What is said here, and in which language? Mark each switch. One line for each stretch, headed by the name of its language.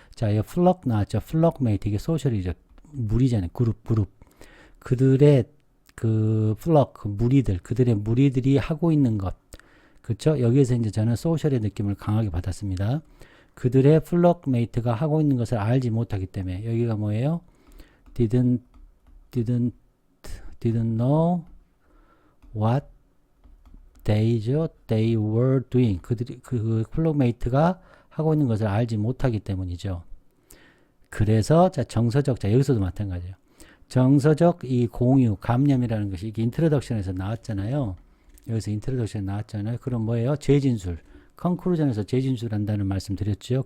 Korean: 자, 이 플럭 나왔죠. 플럭메이트. 이게 소셜이죠. 무리잖아요. 그룹. 그들의 그 플럭, 그 무리들, 그들의 무리들이 하고 있는 것. 그렇죠? 여기에서 이제 저는 소셜의 느낌을 강하게 받았습니다. 그들의 플럭메이트가 하고 있는 것을 알지 못하기 때문에 여기가 뭐예요?
English: didn't know what they were doing.
Korean: 그들이 그 플럭메이트가 하고 있는 것을 알지 못하기 때문이죠. 그래서 자 정서적, 자 여기서도 마찬가지예요. 정서적 이 공유, 감념이라는 것이 이게 인트로덕션에서 나왔잖아요. 여기서 인트로덕션 나왔잖아요. 그럼 뭐예요? 재진술. 컨클루전에서 재진술한다는 말씀 드렸죠.